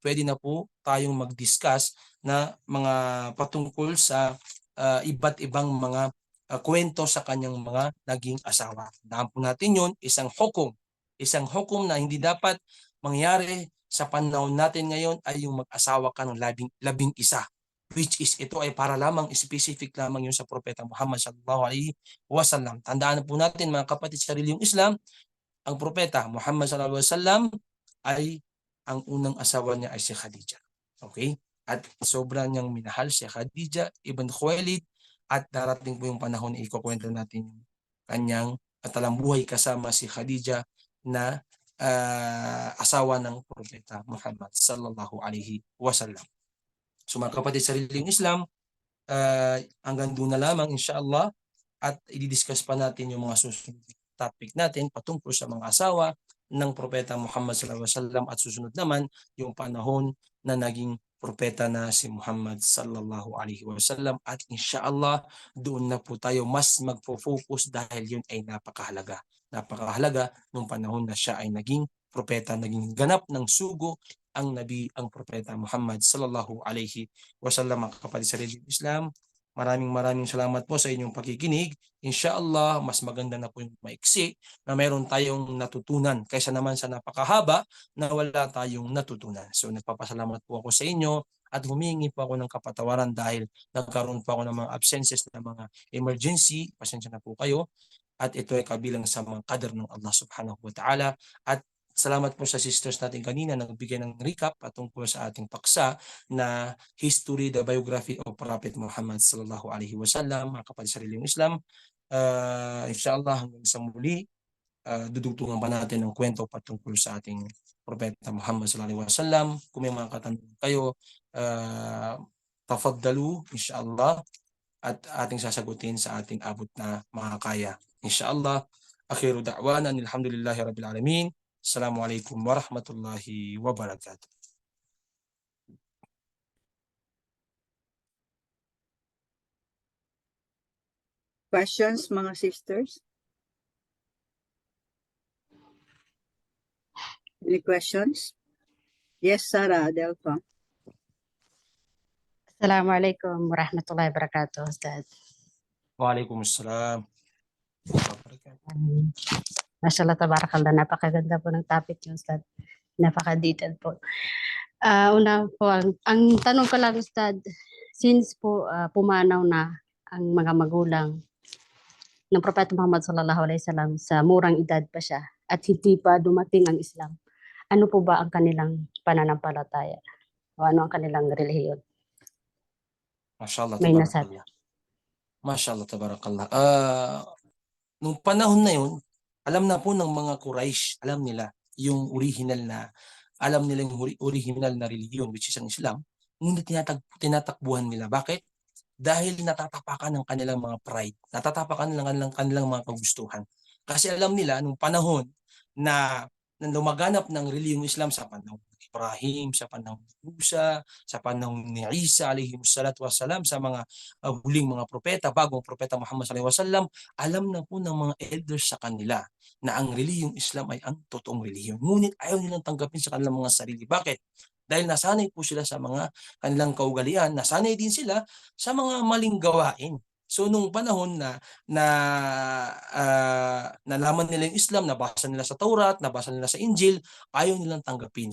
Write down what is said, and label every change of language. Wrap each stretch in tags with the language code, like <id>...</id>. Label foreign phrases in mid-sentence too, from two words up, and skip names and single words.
<tl>Pwede na po tayong mag-discuss na mga patungkol sa iba't ibang mga kwento sa kanyang mga naging asawa. Tandaan po natin yun, isang hukom na hindi dapat mangyari sa panahon natin ngayon ay yung mag-asawa ka ng labing isa,</tl> <en>which is</en> <tl>ito ay para lamang specific lamang yun sa Propeta Muhammad</tl> <ar>صلى الله عليه وسلم.</ar> <tl>Tandaan po natin mga kapatid sa reliyong Islam, ang Propeta Muhammad</tl> <ar>صلى الله عليه وسلم</ar> <tl>ay ang unang asawa niya ay si Khadija. Okay? At sobrang niyang minahal si Khadija ibn Khuwailid, at darating po yung panahon na ikukwento natin yung kanyang talambuhay kasama si Khadija na asawa ng Propeta Muhammad</tl> <ar>صلى الله عليه وسلم.</ar> <tl>So mga kapatid sa reliyong Islam, hanggang doon na lamang inshallah, at i-discuss pa natin yung mga susunod topic natin patungkol sa mga asawa ng Propeta Muhammad</tl> <ar>صلى الله عليه وسلم,</ar> <tl>at susunod naman yung panahon na naging propeta na si Muhammad</tl> <ar>صلى الله عليه وسلم,</ar> <tl>at inshallah doon na po tayo mas magfo-focus dahil yun ay napakahalaga nung panahon na siya ay naging propeta, naging ganap ng sugo ang Nabi, ang Propeta Muhammad</tl> <ar>صلى الله عليه وسلم.</ar> <tl>Mga kapatid sa reliyong Islam, maraming salamat po sa inyong pakikinig. Inshallah, mas maganda na po yung maiksi na mayroon tayong natutunan kaysa naman sa napakahaba na wala tayong natutunan. So nagpapasalamat po ako sa inyo at humingi po ako ng kapatawaran dahil nagkaroon po ako ng mga absences na mga emergency. Pasensya na po kayo. At ito ay kabilang sa mga qadar ng</tl> <ar>الله سبحانه وتعالى.</ar> <tl>At salamat po sa sisters natin kanina na nagbigay ng recap patungkol sa ating paksa na history,</tl> <en>the biography of Prophet Muhammad</en> <ar>صلى الله عليه وسلم.</ar> <tl>Mga kapatid sa reliyong Islam, inshallah hanggang sa muli, dudugtungan pa natin ang kwento patungkol sa ating Propeta Muhammad</tl> <ar>صلى الله عليه وسلم.</ar> <tl>Kung may mga katanungan kayo,</tl> <ar>تفضلوا إن شاء الله,</ar> <tl>at ating sasagutin sa ating abot na makakaya.</tl> <ar>إن شاء الله، آخر دعوانا الحمد لله رب العالمين. السلام عليكم ورحمة الله وبركاته.</ar> <tl>Questions, mga sisters?</tl> <en>Any questions? Yes, Sarah Adelfa.</en> <ar>السلام عليكم ورحمة الله وبركاته, Ustad. Waalaikumsalam. ما شاء الله، تبارك الله,</ar> <tl>napakaganda po ng topic niyo, Ustad. Napaka-detailed po. Una po, ang tanong ko lang, Ustad, since po pumanaw na ang mga magulang ng Propeta Muhammad</tl> <ar>صلى الله عليه وسلم,</ar> <tl>sa murang edad pa siya at hindi pa dumating ang Islam, ano po ba ang kanilang pananampalataya? O ano ang kanilang relihiyon?</tl> <ar>Mashallah,</ar> <tl>May nasabi.</tl> <ar>tabarakallah. ما شاء الله، تبارك الله.</ar> <tl>Nung panahon na yun, alam na po ng mga Quraysh, alam nila yung original na, alam nila yung original na religion, which is ang Islam, ngunit tinatakbuhan nila. Bakit? Dahil natatapakan ng kanilang mga pride, natatapakan ng kanilang mga kagustuhan. Kasi alam nila nung panahon na lumaganap ng reliyong Islam sa panahon ni Ibrahim, sa panahon ni Musa, sa panahon ni Isa</tl> <ar>عليه الصلاة والسلام,</ar> <tl>sa mga huling mga propeta, bagong propeta Muhammad</tl> <ar>صلى الله عليه وسلم,</ar> <tl>alam na po ng mga elders sa kanila na ang reliyong Islam ay ang totoong relihiyon. Ngunit ayaw nilang tanggapin sa kanilang mga sarili. Bakit? Dahil nasanay po sila sa mga kanilang kaugalian, nasanay din sila sa mga maling gawain. So nung panahon na nalaman nila yung Islam, nabasa nila sa Taurat, nabasa nila sa Injil, ayaw nilang tanggapin.</tl>